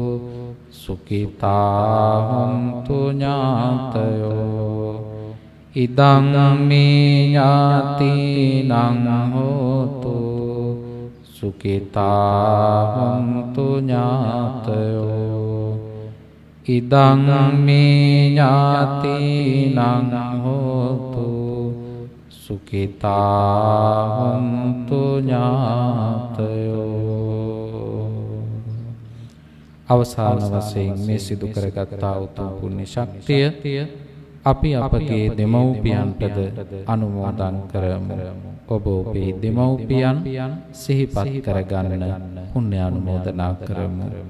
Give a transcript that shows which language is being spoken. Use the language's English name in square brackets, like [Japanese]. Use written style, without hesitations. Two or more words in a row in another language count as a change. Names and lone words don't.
[Pali] සුඛිතා හොන්තු ඥාතයෝ ඉදං මේ ඥාතිනං හෝතු සුඛිතා හොන්තු ඥාතයෝ ඉදං මේ ඥාතිනං හෝතු සුඛිතා හොන්තු ඥාතයෝ. [Sinhala] අවසාන වශයෙන් මේ සිදු කරගත්තා උතුම් පුණ්‍ය ශක්තිය අපි අපගේ දෙමව්පියන්ටද අනුමෝදන් කරමු. ඔබ ඔබේ දෙමව්පියන් සිහිපත් කරගන්න පුණ්‍ය අනුමෝදනා කරමු.